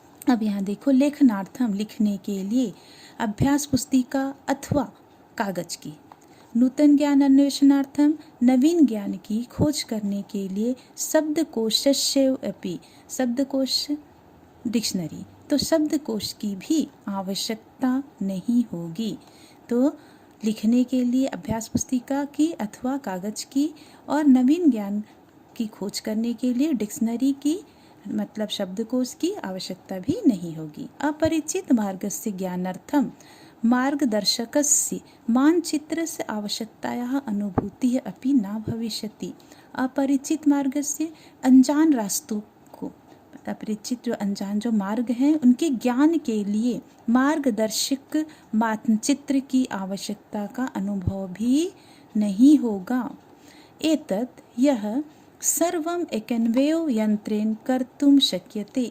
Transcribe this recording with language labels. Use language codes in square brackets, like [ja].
[hi] अब यहाँ देखो लेखनार्थम लिखने के लिए अभ्यास पुस्तिका अथवा कागज की, [sa] नूतन ज्ञान अन्वेषणार्थम [hi] नवीन ज्ञान की खोज करने के लिए [sa] शब्दकोशस्य अपि, [hi] शब्दकोश डिक्शनरी, तो शब्दकोश की भी आवश्यकता नहीं होगी। तो लिखने के लिए अभ्यास पुस्तिका की अथवा कागज की और नवीन ज्ञान की खोज करने के लिए डिक्शनरी की मतलब शब्दकोश की आवश्यकता भी नहीं होगी। [sa] अपरिचित मार्गस्य ज्ञानार्थम मार्गदर्शकस्य मानचित्रस्य आवश्यकतायाः अनुभूतिः अपि न भविष्यति। अपरिचित मार्गस्य [hi] अनजान रास्तों को, अपरिचित जो अनजान जो मार्ग हैं उनके ज्ञान के लिए मार्गदर्शक मानचित्र की आवश्यकता का अनुभव भी नहीं होगा। [sa] एतत् [hi] यह [sa] सर्वम एकन्वेव यंत्रेण कर्तुम शक्यते।